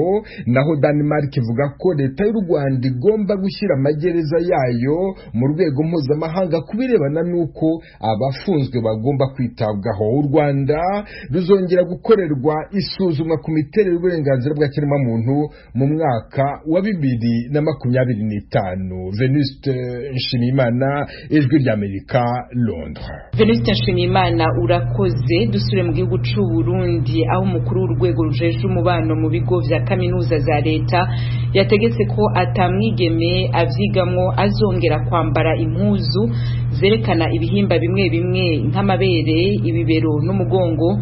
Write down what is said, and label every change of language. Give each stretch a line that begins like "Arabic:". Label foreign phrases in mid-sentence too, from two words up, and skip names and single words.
Kinyarwanda: Naho Denmark ivuga ko leta y'u Rwanda igomba gushyira amagereza yayo mu rwego mpuzamahanga kubirebana n'uko abafunzwe bagomba kwitabwaho. U Rwanda ruzongera gukorerwa isuzumwa ku miterere y'uburenganzira bwa kiremwamuntu mu mwaka wa 2025. Venuste Nshimiyimana, Ijwi ry'Amerika, Londres.
Rundi: Venuste Nshimiyimana, urakoze. Dusubire mu gihugu cy'u Burundi aho umukuru w'urwego rujejwe umubano mu bigo vya kaminuza za leta yategetse ko atamwigeme avyigamwo azongera kwambara impuzu zerekana ibihimba bimwe bimwe nk'amabere, ibibero n'umugongo.